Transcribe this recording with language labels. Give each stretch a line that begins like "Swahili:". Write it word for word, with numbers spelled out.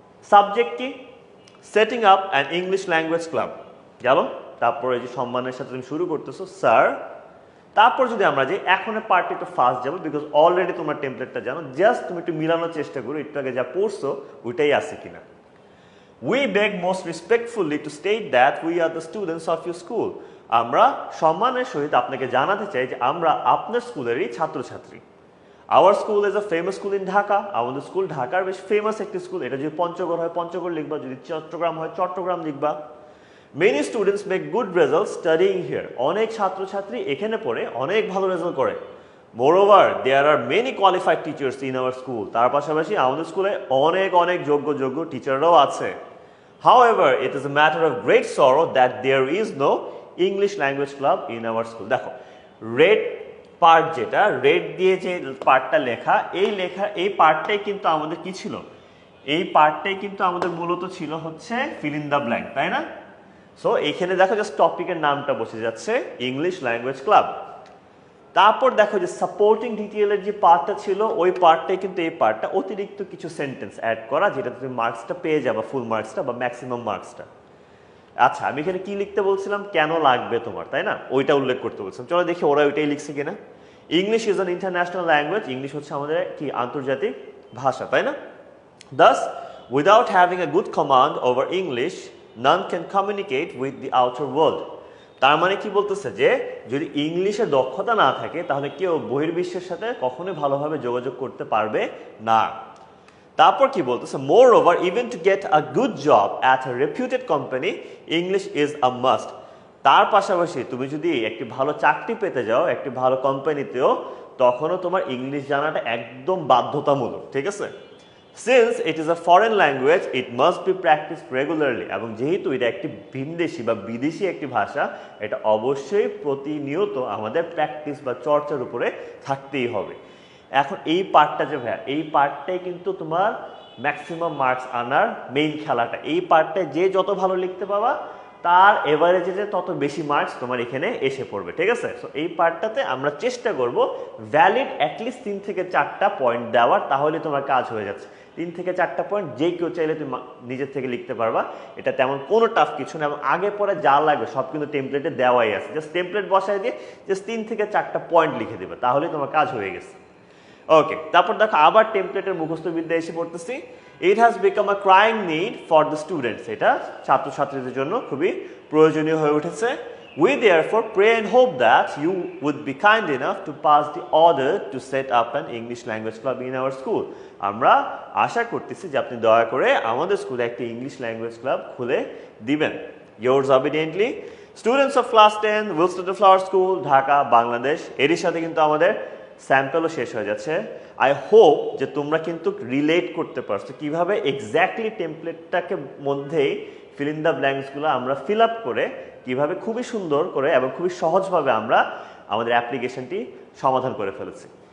English: Subject কি, setting up an English language club, গেল।
Bangla: তারপরে এই যে সম্মানের সাথে তুমি শুরু করতেছো স্যার। তারপর যদি আমরা যে এখনের পার্টটা একটু ফাস্ট যাবো, বিকজ অলরেডি তোমার টেমপ্লেটটা জানো, জাস্ট তুমি একটু মিলানোর চেষ্টা করো একটু আগে যা পড়ছো ওইটাই আছে কিনা।
English: We beg most respectfully to state that we are the students of your school.
Bangla: আমরা সম্মানের সহিত আপনাকে জানাতে চাই যে আমরা আপনার স্কুলেরই ছাত্রছাত্রী।
English: Our school is a famous school in Dhaka.
Bangla: আমাদের স্কুল ঢাকার বেশ ফেমাস একটি স্কুল। এটা যদি পঞ্চগড় হয় পঞ্চগড় লিখবা, যদি চট্টগ্রাম হয় চট্টগ্রাম লিখবা।
English: Many students make good results studying here.
Bangla: অনেক ছাত্রছাত্রী এখানে পড়ে অনেক ভালো রেজাল্ট করে।
English: Moreover, there are many qualified teachers in our school.
Bangla: তার পাশাপাশি আমাদের স্কুলে অনেক অনেক যোগ্য যোগ্য টিচাররাও আছে।
English: However, it is a matter of great sorrow that there is no English language club in our school.
Bangla: দেখো রেড পার্ট, যেটা রেড দিয়ে যে পার্টটা লেখা, এই লেখা এই পার্টটাই কিন্তু আমাদের কি ছিল, এই পার্টটাই কিন্তু আমাদের মূলত ছিল হচ্ছে ফিল ইন দ্য ব্ল্যাঙ্ক, তাই না? সো এইখানে দেখো জাস্ট টপিকের নামটা বসে যাচ্ছে ইংলিশ ল্যাঙ্গুয়েজ ক্লাব। তারপর দেখো যে সাপোর্টিং ডিটেইলের যে পার্টটা ছিল ওই পার্টটাই কিন্তু এই পার্টটা অতিরিক্ত কিছু সেন্টেন্স অ্যাড করা, যেটা তুমি মার্কসটা পেয়ে যাবে, ফুল মার্কসটা বা ম্যাক্সিমাম মার্কসটা। আচ্ছা আমি এখানে কি লিখতে বলছিলাম, কেন লাগবে তোমার, তাই না? ওইটা উল্লেখ করতে বলছিলাম। চলো দেখি ওরা ওইটাই লিখছে কিনা।
English: English is an international language,
Bangla: English হচ্ছে আমাদের কি আন্তর্জাতিক ভাষা, তাই না?
English: Thus without having a good command over English none can communicate with the outer world.
Bangla: তার মানে কি বলতেছে, যে যদি ইংলিশে দক্ষতা না থাকে তাহলে কেউ বহির্বিশ্বের সাথে কখনোই ভালোভাবে যোগাযোগ করতে পারবে না। তারপর কি বলতেছে,
English: moreover even to get a good job at a reputed company English is a must.
Bangla: তার পাশাপাশি তুমি যদি একটি ভালো চাকরি পেতে যাও একটি ভালো কোম্পানিতেও, তখনও তোমার ইংলিশ জানাটা একদম বাধ্যতামূলক, ঠিক আছে?
English: Since it is a foreign language, it must be practiced regularly.
Bangla: এবং যেহেতু এটা একটি ভিনদেশি বা বিদেশি একটি ভাষা, এটা অবশ্যই প্রতিনিয়ত আমাদের প্র্যাকটিস বা চর্চার উপরে থাকতেই হবে। এখন এই পার্টটা যে ভাইয়া, এই পার্টটাই কিন্তু তোমার ম্যাক্সিমাম মার্কস আনার মেইন খেলাটা। এই পার্টটা যে যত ভালো লিখতে পাবা তার এভারেজে যে তত বেশি মার্কস তোমার এখানে এসে পড়বে, ঠিক আছে? সো এই পার্টটাতে আমরা চেষ্টা করব ভ্যালিড অ্যাটলিস্ট তিন থেকে চারটা পয়েন্ট দেওয়ার, তাহলে তোমার কাজ হয়ে যাচ্ছে। তিন থেকে চারটা পয়েন্ট যে কেউ চাইলে তুমি নিজের থেকে লিখতে পারবা, এটা তেমন কোনো টাফ কিছু না। এবং আগে পরে যা লাগবে সব কিন্তু টেমপ্লেটে দেওয়াই আছে, জাস্ট টেমপ্লেট বসায় দিয়ে জাস্ট তিন থেকে চারটা পয়েন্ট লিখে দেবে, তাহলে তোমার কাজ হয়ে গেছে। ওকে, তারপর দেখো আবার টেমপ্লেটের মুখস্থবিদ্যা এসে পড়তেছি।
English: it has become a crying need for the students,
Bangla: এটা ছাত্রছাত্রীদের জন্য খুবই প্রয়োজনীয় হয়ে উঠেছে।
English: We therefore pray and hope that you would be kind enough to pass the order to set up an English language club in our school.
Bangla: আমরা আশা করতেছি যে আপনি দয়া করে আমাদের স্কুলে একটি ইংলিশ ল্যাঙ্গুয়েজ ক্লাব খুলে দিবেন।
English: Yours obediently, students of class ten, Wilston Flower School, Dhaka, Bangladesh.
Bangla: এর সাথে কিন্তু আমাদের স্যাম্পলও শেষ হয়ে যাচ্ছে। আই হোপ যে তোমরা কিন্তু রিলেট করতে পারছো কিভাবে এক্স্যাক্টলি টেমপ্লেটটাকে মধ্যেই ফিল ইন দ্য ব্ল্যাঙ্কসগুলো আমরা ফিল আপ করে কীভাবে খুবই সুন্দর করে এবং খুবই সহজভাবে আমরা আমাদের অ্যাপ্লিকেশনটি সমাধান করে ফেলেছি।